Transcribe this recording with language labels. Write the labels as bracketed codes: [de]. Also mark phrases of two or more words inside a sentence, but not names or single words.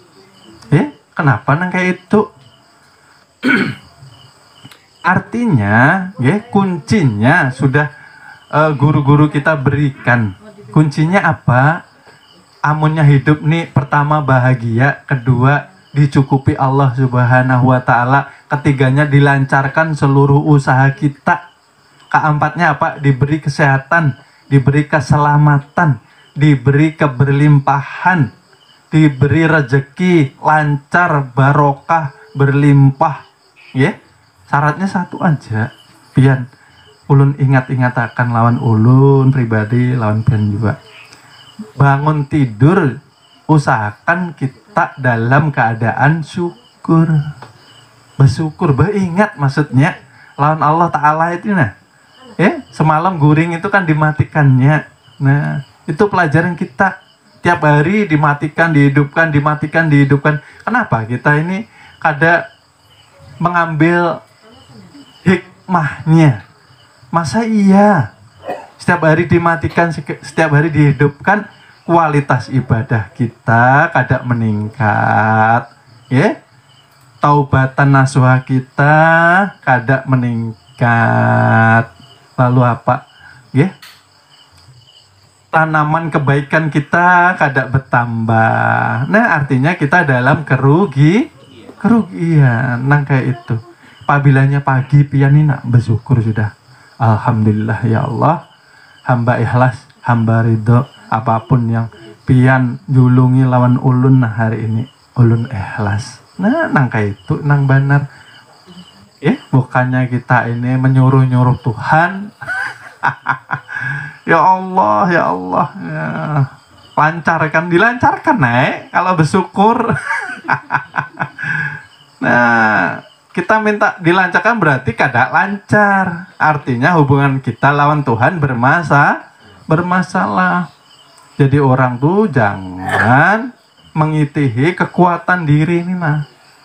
[bjn] Kenapa nang kayak itu? [id] Artinya, ya, kuncinya sudah guru-guru kita berikan. Kuncinya apa? Amunnya hidup nih, pertama bahagia, kedua dicukupi Allah [ar] سبحانه وتعالى, [id] ketiganya dilancarkan seluruh usaha kita, keempatnya apa? Diberi kesehatan, diberi keselamatan, diberi keberlimpahan, diberi rezeki lancar, barokah, berlimpah. Ya, syaratnya satu aja. [bjn] Pian ulun ingat-ingatakan lawan ulun pribadi, lawan pian juga. [id] Bangun tidur usahakan kita dalam keadaan syukur. Bersyukur, beringat maksudnya lawan Allah Ta'ala itu nah. [bjn] Semalam guring itu kan dimatikannya. [id] Nah, itu pelajaran kita. Tiap hari dimatikan, dihidupkan, dimatikan, dihidupkan. Kenapa kita ini kada mengambil hikmahnya? Masa iya setiap hari dimatikan, setiap hari dihidupkan, kualitas ibadah kita kada meningkat, ya? [ar] توبة نصوحا [id] kita kada meningkat. Lalu apa? Ya? Tanaman kebaikan kita kada bertambah. Nah, artinya kita dalam kerugian. [bjn] Nang kayak itu. Pabilanya pagi pian ini nak bersyukur sudah. [ar] الحمد لله يا الله. [id] Hamba ikhlas, hamba ridho. [bjn] Apapun yang pian julungi lawan ulun nah hari ini, ulun ikhlas. [id] Nah, [bjn] nang kayak itu, nang benar. [id] Bukannya kita ini menyuruh-nyuruh Tuhan. [ar] يا الله، يا الله، يا. [id] Lancarkan, dilancarkan kalau bersyukur. Nah, kita minta dilancarkan berarti kada lancar. Artinya hubungan kita lawan Tuhan bermasalah. Jadi orang tuh jangan mengitihi kekuatan diri ini mah.